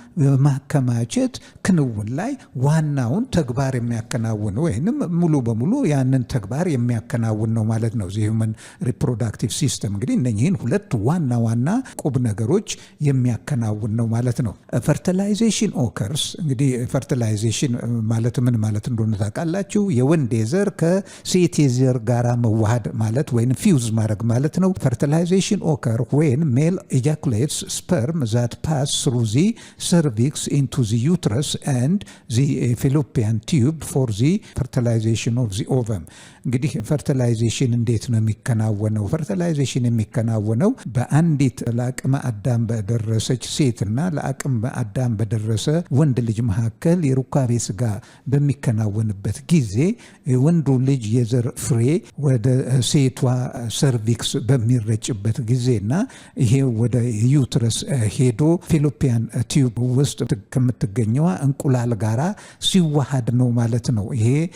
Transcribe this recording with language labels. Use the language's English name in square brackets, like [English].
[Amharic] በማከማቸት ክንውን ላይ ዋናውን ተግባር የሚያከናውን ወይንም ሙሉ በሙሉ ያንን ተግባር የሚያከናውን ነው ማለት ነው። ሂውመን ሪፕሮዳክቲቭ ሲስተም እንግዲህ እነኚህን ሁለት ዋና ዋና ቁብ ነገሮች የሚያከናውን ነው ማለት ነው። ፈርቲላይዜሽን ኦከርስ። እንግዲህ ፈርቲላይዜሽን ማለት ምን ማለት እንደሆነ ታውቃላችሁ? የወንዴ ዘር ከሴቴ ዘር ጋራ መዋሃድ ማለት ወይም ፊውዝ ማድረግ ማለት ነው። [English] ፈርቲላይዜሽን ኦከር when male ejaculates sperm that pass through the cervix into the uterus and the fallopian tube for the fertilization of the ovum። [Amharic] እንግዲህ ፈርቲላይዜሽን እንዴት ነው የሚከናወነው? ፈርቲላይዜሽን የሚከናወነው በአንዲት ለአቅመ አዳም በደረሰች ሴትና ለአቅመ አዳም በደረሰ ወንድ ልጅ መካከል የሩካቤ ስጋ በሚከናወንበት ጊዜ የወንዱ ልጅ የዘር ፍሬ ወደ ሴቷ ሰርቪክስ በሚረጭበት ጊዜና ይሄ ወደ ዩትረስ ሄዶ ፌሎፒያን ቲዩብ ውስጥ ከምትገኘዋ እንቁላል ጋራ ሲዋሃድ ነው ማለት ነው። ይሄ